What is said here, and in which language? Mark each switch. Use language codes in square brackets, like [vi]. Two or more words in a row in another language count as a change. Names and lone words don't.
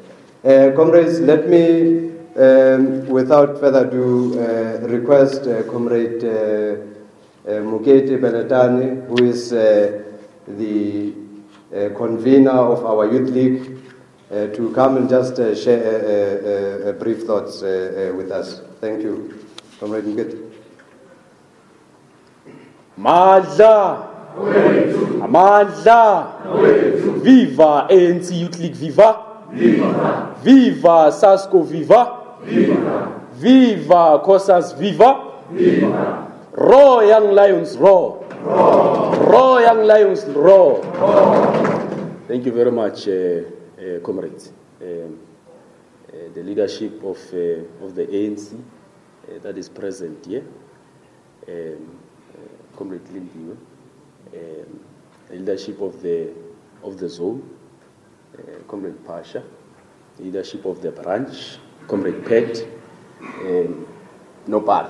[en] Comrades, let me, without further ado, request Comrade Mukete Beletani, who is the convener of our youth league, to come and just share brief thoughts with us. Thank you. Comrade Mukete. Madla! Madla! Viva ANC Youth League, viva! Viva! Viva Sasco, viva! Viva! Viva Kosas, viva! Viva! Roar young lions, roar! Roar young lions, roar! Thank you very much, comrades. The leadership of the ANC that is present here. Comrade Lindiwe, the leadership of the zone, Comrade Pasha, the leadership of the branch, Comrade Pet, Nopal.